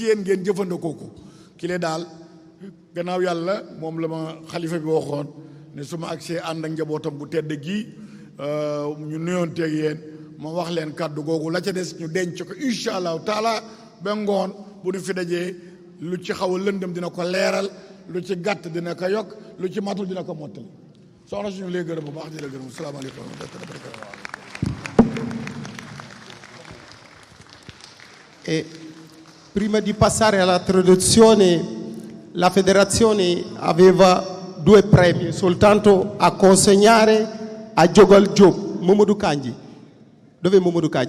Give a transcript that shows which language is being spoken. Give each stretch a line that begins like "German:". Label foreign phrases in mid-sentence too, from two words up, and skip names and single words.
Wolof: yéen ngeen jëfandikoo ko kile daal gannaaw yàlla moom la ma xalifa bi waxoon ne su ma agsee ànd ak njabootam bu tedd gii ñu nuyoonteeg yéen ma wax leen kàddu googu la ca des ñu denc ko
Arabic: إن شاء الله تعالى
Wolof: ba ngoon bu ñu fi dajee lu ci xaw a lëndëm dina ko leeral lu ci gàtt dina ko yokk lu ci matul dina ko mottali soxna suñu lay gërëm bu baax di la gërëm
Arabic: السلام عليكم ورحمة الله وبركاته.
Italian: E prima di passare alla traduzione, la federazione aveva 2 premi soltanto a consegnare a Jogal Diop. Mamadou Kandji, dove Mamadou Kandji?